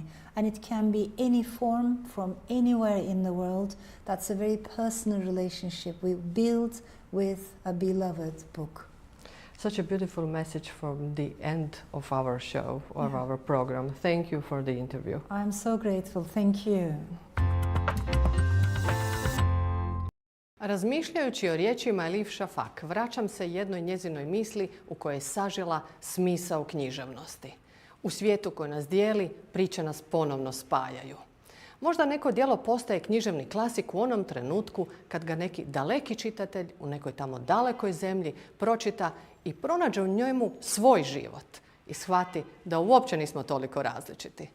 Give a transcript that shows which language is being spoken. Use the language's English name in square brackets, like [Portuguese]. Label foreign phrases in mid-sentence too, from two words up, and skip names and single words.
[English] And it can be any form from anywhere in the world. That's a very personal relationship we build with a beloved book. Such a beautiful message from the end of our show, or our program. Thank you for the interview. I'm so grateful. Thank you. [Croatian] Razmišljajući o riječima Elif Shafak, vraćam se jednoj njezinoj misli u kojoj je sažela smisao književnosti. U svijetu koji nas dijeli, priče nas ponovno spajaju. Možda neko djelo postaje književni klasik u onom trenutku kad ga neki daleki čitatelj u nekoj tamo dalekoj zemlji pročita i pronađe u njemu svoj život i shvati da uopće nismo toliko različiti.